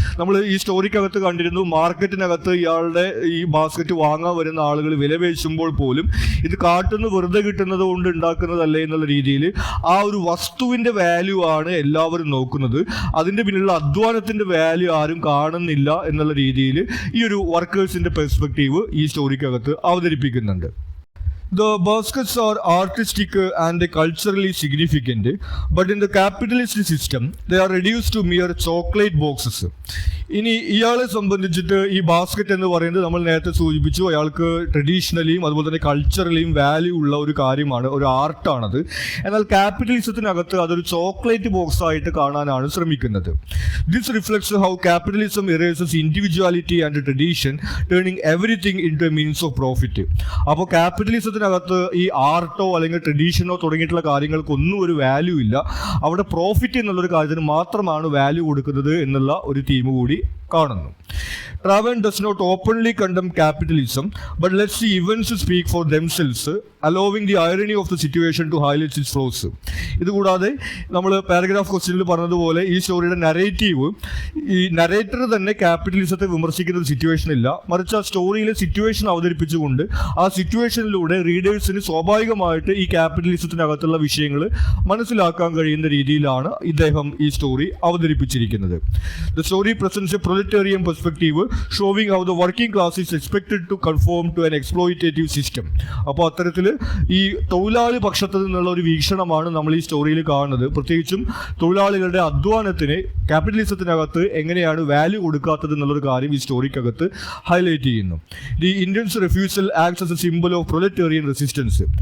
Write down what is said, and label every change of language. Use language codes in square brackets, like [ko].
[ml] നമ്മൾ ഈ സ്റ്റോറിക്കകത്ത് കണ്ടിരുന്നു, മാർക്കറ്റിനകത്ത് ഇയാളുടെ ഈ ബാസ്ക്കറ്റ് വാങ്ങാൻ വരുന്ന ആളുകൾ വിലപേശുമ്പോൾ പോലും ഇത് കാട്ടുന്ന വെറുതെ കിട്ടുന്നത് കൊണ്ട് ഉണ്ടാക്കുന്നതല്ലേ എന്നുള്ള രീതിയിൽ ആ ഒരു വസ്തുവിന്റെ വാല്യൂ ആണ് എല്ലാവരും നോക്കുന്നത്. അതിന്റെ പിന്നിലുള്ള അധ്വാനത്തിന്റെ വാല്യൂ ആരും കാണുന്നില്ല എന്നുള്ള രീതിയിൽ ഈ ഒരു വർക്കേഴ്സിന്റെ പെർസ്പെക്റ്റീവ് ഈ സ്റ്റോറിക്കകത്ത് അവതരിപ്പിക്കുന്നുണ്ട്. [en] The baskets are artistic and culturally significant, but in the capitalist system, they are reduced to mere chocolate boxes. [ml] ഇനി ഇയാളെ സംബന്ധിച്ചിട്ട് ഈ ബാസ്ക്കറ്റ് എന്ന് പറയുന്നത് നമ്മൾ നേരത്തെ സൂചിപ്പിച്ചു, അയാൾക്ക് ട്രഡീഷണലിയും അതുപോലെ തന്നെ കൾച്ചറലിയും വാല്യൂ ഉള്ള ഒരു കാര്യമാണ്, ഒരു ആർട്ടാണത്. എന്നാൽ ക്യാപിറ്റലിസത്തിനകത്ത് അതൊരു ചോക്ലേറ്റ് ബോക്സ് ആയിട്ട് കാണാനാണ് ശ്രമിക്കുന്നത്. [en] This reflects how capitalism erases individuality and tradition, turning everything in to a means of profit. [ml] അപ്പോൾ ക്യാപിറ്റലിസത്തിനകത്ത് ഈ ആർട്ടോ അല്ലെങ്കിൽ ട്രഡീഷനോ തുടങ്ങിയിട്ടുള്ള കാര്യങ്ങൾക്കൊന്നും ഒരു വാല്യൂ ഇല്ല. അവിടെ പ്രോഫിറ്റ് എന്നുള്ളൊരു കാര്യത്തിന് മാത്രമാണ് വാല്യൂ കൊടുക്കുന്നത് എന്നുള്ള ഒരു തീം കൂടി കാണുന്നു. [en] Raven does not openly condemn capitalism, but lets the events speak for themselves, allowing the irony of the situation to highlight its flaws. [ml] ഇതുകൂടാതെ നമ്മൾ പാരഗ്രാഫ് ക്വസ്റ്റ്യനിൽ പറഞ്ഞതുപോലെ ഈ സ്റ്റോറിയുടെ നരേറ്റീവ്, ഈ നരേറ്റർ തന്നെ ക്യാപിറ്റലിസത്തെ വിമർശിക്കുന്ന ഒരു സിറ്റുവേഷൻ ഇല്ല, മറിച്ച് ആ സ്റ്റോറിയിലെ സിറ്റുവേഷൻ അവതരിപ്പിച്ചുകൊണ്ട് ആ സിറ്റുവേഷനിലൂടെ റീഡേഴ്സിന് സ്വാഭാവികമായിട്ട് ഈ ക്യാപിറ്റലിസത്തിനകത്തുള്ള വിഷയങ്ങൾ മനസ്സിലാക്കാൻ കഴിയുന്ന രീതിയിലാണ് ഇദ്ദേഹം ഈ സ്റ്റോറി അവതരിപ്പിച്ചിരിക്കുന്നത്. [en] The story presents a proletarian perspective, showing how the working class is expected to conform to an exploitative system. [ml] അപ്പോൾ അത്തരത്തിൽ ഈ തൊഴിലാളി പക്ഷത്തു നിന്നുള്ള ഒരു വീക്ഷണമാണ് നമ്മൾ ഈ സ്റ്റോറിയിൽ കാണുന്നത്. പ്രത്യേകിച്ചും തൊഴിലാളികളുടെ അധ്വാനത്തിന് ക്യാപിറ്റലിസത്തിനകത്ത് എങ്ങനെയാണ് വാല്യൂ കൊടുക്കാത്തത് എന്നുള്ളൊരു കാര്യം ഈ സ്റ്റോറിക്കകത്ത് ഹൈലൈറ്റ് ചെയ്യുന്നു. [en] The Indian's refusal acts as a symbol of proletarian resistance.